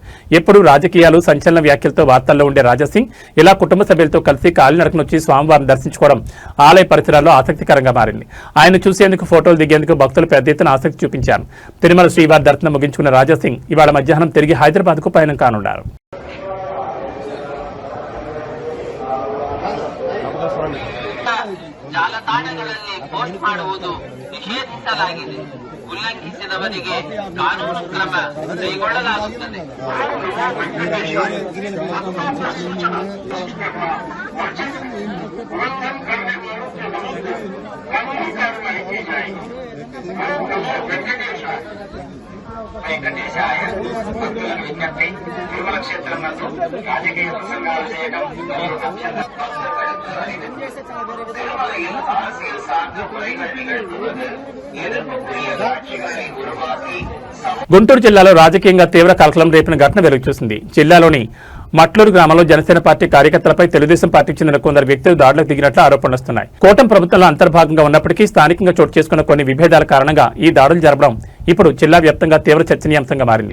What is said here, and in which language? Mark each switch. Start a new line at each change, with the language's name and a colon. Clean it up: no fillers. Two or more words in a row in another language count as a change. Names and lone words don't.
Telugu: ఎప్పుడూ రాజకీయాలు, సంచలన వ్యాఖ్యలతో వార్తల్లో ఉండే రాజాసింగ్ ఇలా కుటుంబ సభ్యులతో కలిసి కాలినడకన వచ్చి స్వామివారిని దర్శించుకోవడం ఆలయ పరిసరాల్లో ఆసక్తికరంగా మారింది. ఆయన చూసేందుకు, ఫోటోలు దిగేందుకు భక్తులు పెద్ద ఎత్తున ఆసక్తి చూపించారు. తిరుమల శ్రీవారి దర్శనం ముగించుకున్న రాజాసింగ్ ఇవాళ మధ్యాహ్నం తిరిగి హైదరాబాద్కు పయనం కానున్నారు.
Kannada: ಜಾಲತಾಣಗಳಲ್ಲಿ ಪೋಸ್ಟ್ ಮಾಡುವುದು ನಿಷೇಧಿಸಲಾಗಿದೆ. ಉಲ್ಲಂಘಿಸಿದವರಿಗೆ ಕಾನೂನು ಕ್ರಮ ಕೈಗೊಳ್ಳಲಾಗುತ್ತದೆ.
Telugu: వెంకటేశాయ భక్తులను విజ్ఞప్తి. తిరుమల క్షేత్రం నందు రాజకీయ ప్రసంగాలు చేయడం
Tamil: திருமலையில் அரசியல் சார்ந்த முறைகள் நிகழ்த்துவது எதிர்ப்புக்குரிய காட்சிகளை உருவாக்கி
Telugu: గుంటూరు జిల్లాలో రాజకీయంగా తీవ్ర కలకలం రేపిన ఘటన వెలుగు చూసింది. జిల్లాలోని మట్లూరు గ్రామంలో జనసేన పార్టీ కార్యకర్తలపై తెలుగుదేశం పార్టీకి చెందిన కొందరు వ్యక్తులు దాడులకు దిగినట్లు ఆరోపణలు వస్తున్నాయి. కూటమి ప్రభుత్వంలో అంతర్భాగంగా ఉన్నప్పటికీ స్థానికంగా చోటు చేసుకున్న కొన్ని విభేదాల కారణంగా ఈ దాడులు జరపడం ఇప్పుడు జిల్లా వ్యాప్తంగా తీవ్ర చర్చనీయాంశంగా మారింది.